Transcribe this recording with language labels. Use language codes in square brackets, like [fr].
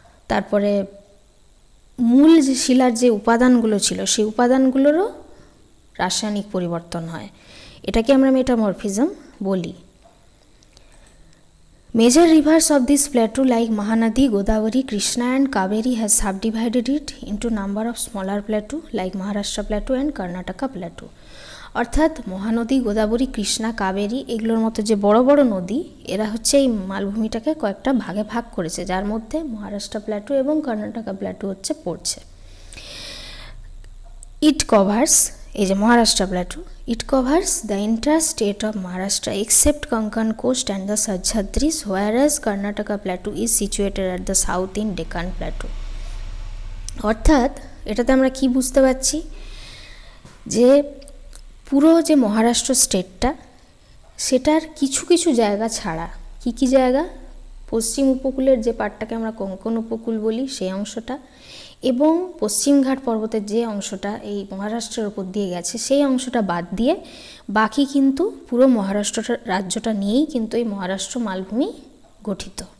[bn] তারপরে মূল যে শিলার যে উপাদানগুলো ছিল, সেই উপাদানগুলোরও রাসায়নিক পরিবর্তন হয়। এটাকে আমরা মেটামরফিজম বলি। [en] Major rivers of this plateau like Mahanadi, Godavari, Krishna and Kaveri has subdivided it into number of smaller plateau like Maharashtra plateau and Karnataka plateau. [bn] অর্থাৎ মহানদী, গোদাবরী, কৃষ্ণা, কাবেরী এগুলোর মতো যে বড় বড় নদী, এরা হচ্ছে এই মালভূমিটাকে কয়েকটা ভাগে ভাগ করেছে, যার মধ্যে মহারাষ্ট্র প্ল্যাটু এবং কর্ণাটকা প্ল্যাটু হচ্ছে পড়ছে। [en] it covers, [bn] এই যে Maharashtra plateau, [en] it covers the entire state of Maharashtra except Konkan coast and the Sahyadris, whereas Karnataka plateau is situated at the south in Deccan plateau. [bn] অর্থাৎ এটাতে আমরা কি বুঝতে পারছি, যে পুরো যে মহারাষ্ট্র স্টেটটা, সেটার কিছু কিছু জায়গা ছাড়া, কি কি জায়গা, পশ্চিম উপকূলের যে পাটটাকে আমরা কোঙ্কণ উপকূল বলি সেই অংশটা, এবং পশ্চিমঘাট পর্বতের যে অংশটা এই মহারাষ্ট্রের ওপর দিয়ে গেছে সেই অংশটা বাদ দিয়ে বাকি কিন্তু পুরো মহারাষ্ট্রটা রাজ্যটা নিয়েই কিন্তু এই মহারাষ্ট্র মালভূমি গঠিত।